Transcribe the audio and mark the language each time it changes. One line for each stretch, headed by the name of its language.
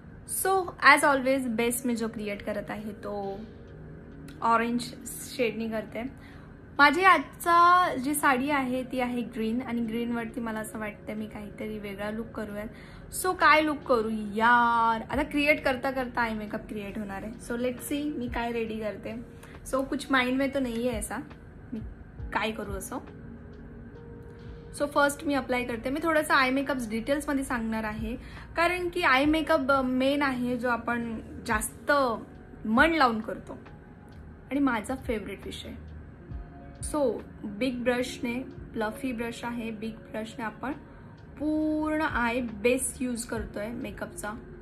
Marathi: So as always base मी जो create करत आहे तो ऑरेंज शेडनी करते. माझी आजचा जी साडी आहे ती आहे ग्रीन, आणि ग्रीनवरती मला असं वाटतं मी काहीतरी वेगळा लुक करूयात. सो काय लुक करू यार, आता क्रिएट करता करता आय मेकअप क्रिएट होणार आहे. सो
English: let's see
Marathi: मी काय रेडी करते.
Hindi: सो कुछ माइंड में तो नहीं है ऐसा
Marathi: मी काय करू असं. सो फर्स्ट मी अप्लाय करते. मी थोडंसं आय मेकअप डिटेल्समध्ये सांगणार आहे, कारण की आय मेकअप मेन आहे जो आपण जास्त मन लावून करतो, आणि माझा फेवरेट विषय. सो बिग ब्रशने, फ्लफी ब्रश आहे, बिग ब्रशने आपण पूर्ण आय बेस यूज करतोय मेकअपचा.